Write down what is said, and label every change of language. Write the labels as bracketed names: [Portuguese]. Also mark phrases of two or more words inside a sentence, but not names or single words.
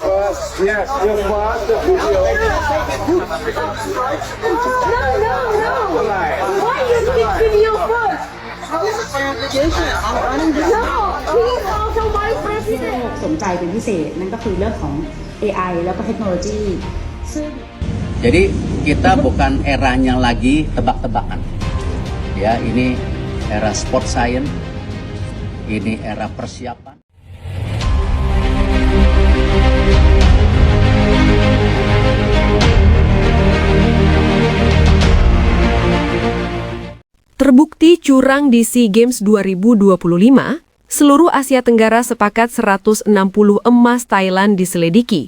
[English] Yes, just pause the video. No. Why you speak video first? No, he is also my president. [Thai] สนใจเป็นพิเศษนั่นก็คือเรื่องของ AI แล้วก็เทคโนโลยีซึ่ง [Indonesian] Jadi kita bukan eranya lagi tebak-tebakan. Ya, ini era [English] sport science, [Indonesian] ini era persiapan. Terbukti curang di SEA Games 2025, seluruh Asia Tenggara sepakat 160 emas Thailand diselidiki.